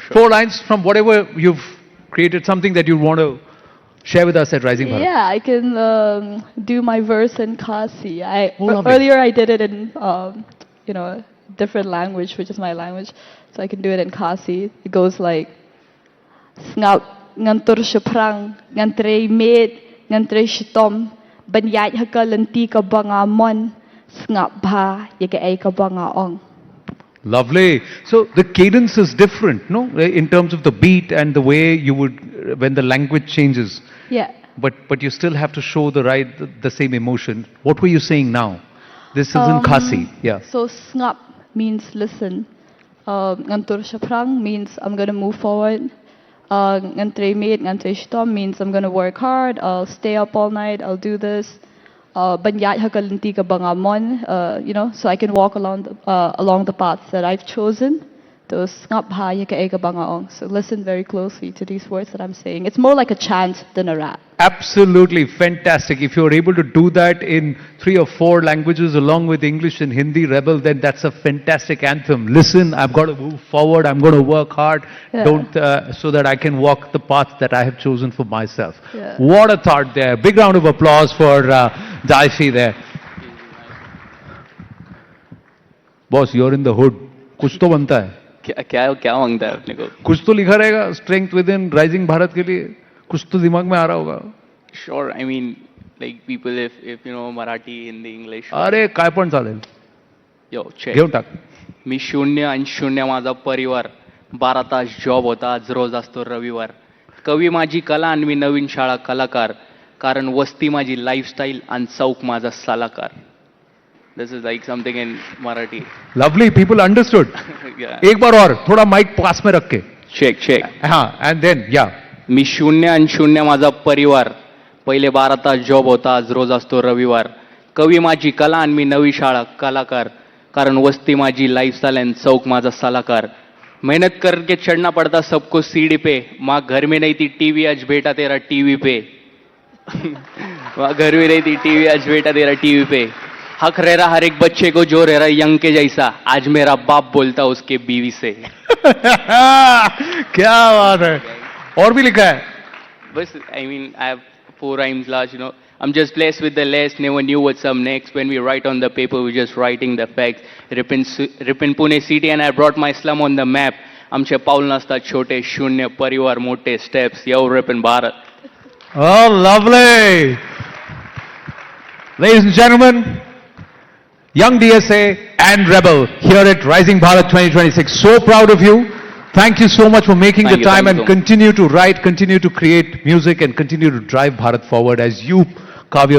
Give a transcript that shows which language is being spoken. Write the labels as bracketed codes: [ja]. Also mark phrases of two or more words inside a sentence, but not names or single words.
[en] 4 lines from whatever you've created, something that you want to share with us at Rising Bharat. Yeah, I can do my verse in Kasi. Oh, lovely. Earlier I did it in different language, which is my language, so I can do it in Kasi. [kha] It goes like Ngap ngantur shaprang ngantre med ngantre shitom banyat hakalanti ka banga mon ngap bha yeke ay ka banga ong. [en] Lovely. So the cadence is different, no? In terms of the beat and the way you would, when the language changes. Yeah. But you still have to show the same emotion. What were you saying now? This is in Khasi. Yeah. So ngap means listen. [kha] Ngantur shaprang [en] means I'm gonna move forward. [kha] Ngantre med, ngantre shitom [en] means I'm gonna work hard. I'll stay up all night. I'll do this. [kha] Banyat hakalanti ka banga mon, [en] so I can walk along the paths that I've chosen. [kha] Those ngap ha yeke ay ka banga ong. [en] So listen very closely to these words that I'm saying. It's more like a chant than a rap. Absolutely fantastic. If you're able to do that in 3 or 4 languages along with English and Hindi, Reble, then that's a fantastic anthem. Listen, I've got to move forward. I'm going to work hard. Yeah. So that I can walk the path that I have chosen for myself. Yeah. What a thought there. Big round of applause for Daifi there. Boss, you're in the hood. [hi] कुछ तो बनता है. क्या मांगता है अपने को? कुछ तो लिखा रहेगा [en] strength within Rising Bharat [hi] के लिए. कुछ तो दिमाग में आ रहा होगा. [en] Sure, I mean, like people, if you know Marathi, Hindi, English. [mr] अरे काय पण चालेल. [en] Yo, check. [mr] घेऊन टाक. मी शून्य आणि शून्य माझा परिवार. 12 तास जॉब होता, आज रोज असतो रविवार. कवी माझी कला आणि मी नवीन शाळा कलाकार. कारण वस्ती माझी लाईफस्टाईल आणि चौक माझा सलाकार. [en] This is like something in Marathi. Lovely, people understood. Yeah. [hi] एक बार और थोड़ा माइक पास में रख के. [en] Check. [hi] हाँ, [en] and then yeah. [mr] मी शून्य आणि शून्य माझा परिवार. पहिले 12 तास जॉब होता, आज रोज असतो रविवार. कवी माझी कला आणि मी नवी शाळा कलाकार. कारण वस्ती माझी लाईफस्टाईल आणि चौक माझा सलाकार. [hi] मेहनत करके चढ़ना पड़ता सबको सीढ़ी पे. माँ घर में नहीं थी टीवी, आज बेटा तेरा टीवी पे. माँ घर में नहीं थी टीवी, आज बेटा तेरा टीवी पे. हक रह रहा हर एक बच्चे को जो रह रहा यंग के जैसा. आज मेरा बाप बोलता उसके बीवी से. क्या बात है. और भी लिखा है. [en] बस I mean I have 4 rhymes last, you know. I'm just blessed with the less, never knew what's up next. When we write on the paper, we're just writing the facts. Rip in Pune city and I brought my slum on the map. [mr] आमचे पाऊल नसतात छोटे, शून्य परिवार मोठे steps. [en] Yo, Rip in Bharat. Oh, lovely. Ladies and gentlemen, young DSA and Reble here at Rising Bharat 2026. So proud of you. Thank you so much for making Thank the you, time thank and you so much. continue to write, continue to create music and continue to drive Bharat forward as you carve your own path.